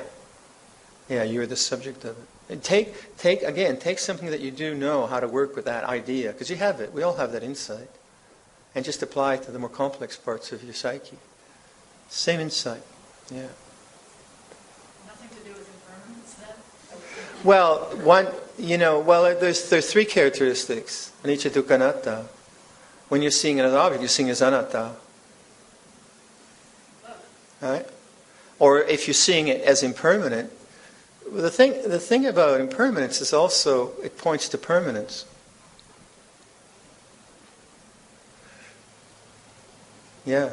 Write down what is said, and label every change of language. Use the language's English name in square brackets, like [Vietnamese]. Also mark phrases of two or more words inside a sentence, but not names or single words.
[English] Yeah, you're the subject of it. And take something that you do know how to work with that idea, because you have it. We all have that insight. And just apply it to the more complex parts of your psyche. Same insight. Yeah. Nothing to do with impermanence then? Well, there's three characteristics. [Pali] Anicca, dukkha, anatta. [English] When you're seeing it as an object, you're seeing it as anatta. Right? Or if you're seeing it as impermanent, the thing about impermanence is also it points to permanence. Yeah.